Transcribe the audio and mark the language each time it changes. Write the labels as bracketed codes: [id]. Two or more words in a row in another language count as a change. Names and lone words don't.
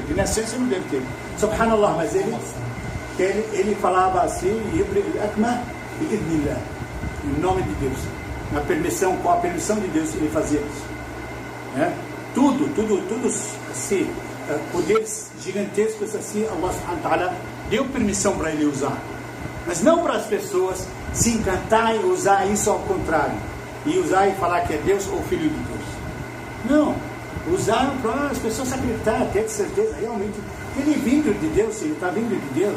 [pt] De nascença não deve ter. Subhanallah, mas ele falava assim, [ar] أكمه بإذن الله, [pt] em nome de Deus. Com a permissão de Deus ele fazia isso. Né? Tudo assim, poderes gigantescos assim, Allah [ar] سبحانه وتعالى [pt] deu permissão para ele usar. Mas não para as pessoas se encantar e usar isso ao contrário. E usar e falar que é Deus ou Filho de Deus. Não. Usar para as pessoas acreditar, ter certeza realmente que ele é vindo de Deus, ele está vindo de Deus.